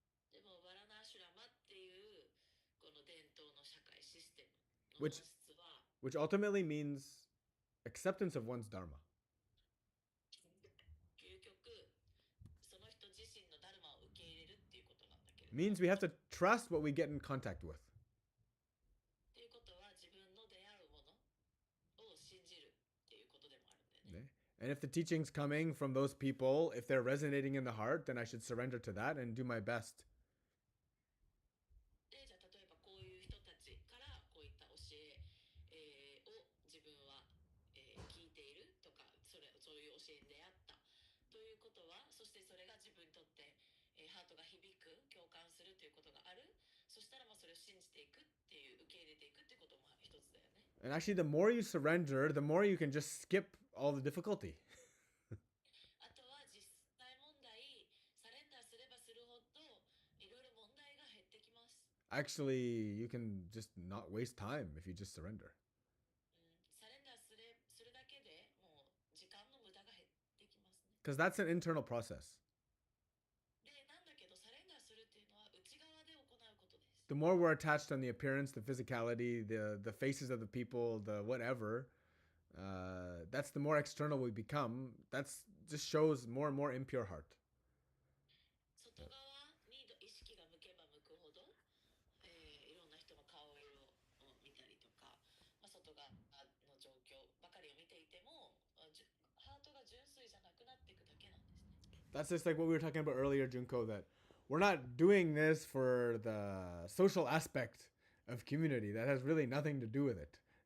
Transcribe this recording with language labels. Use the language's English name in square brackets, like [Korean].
[Japanese] でもバラナーシュラマっていうこの伝統の社会システムの本 [English] which [Japanese] 質は、 [English] which ultimately means acceptance of one's dharma. [Japanese] 究極その人自身のダルマを受け入れるっていうことなんだけれど [English] Means we have to trust what we get in contact with. [Japanese] っていうことは自分の出会うものを信じるっていうことでもあるんだよね。 [English] Okay? And if the teaching's coming from those people, if they're resonating in the heart, then I should surrender to that and do my best. [Japanese] で、じゃあ例えばこういう人たちからこういった教え、を自分は、聞いているとか、そういう教えに出会ったということは、そしてそれが自分にとって、ハートが響く、共感するということがある。そしたらそれを信じていくっていう、受け入れていくっていうことも一つだよね。 [English] And actually, the more you surrender, the more you can just skip all the difficulty. [Japanese] あとは実際問題、サレンダーすればするほどいろいろ問題が減ってきます。 [English] Actually, you can just not waste time if you just surrender. [Japanese] サレンダーするだけでもう時間の無駄が減ってきますね。 [English] Because that's an internal process. [Japanese] で、なんだけどサレンダーするっていうのは内側で行うことです。 [English] The more we're attached on the appearance, the physicality, the faces of the people, the whatever, that's the more external we become. That's just shows more and more impure heart. [Japanese] 外側に意識が向けば向くほど、いろんな人の顔色を見たりとか、外側の状況ばかりを見ていても、ハートが純粋じゃなくなっていくだけなんですね。 [English] That's just like what we were talking about earlier, Junko, that we're not doing this for the social aspect of community. That has really nothing to do with it.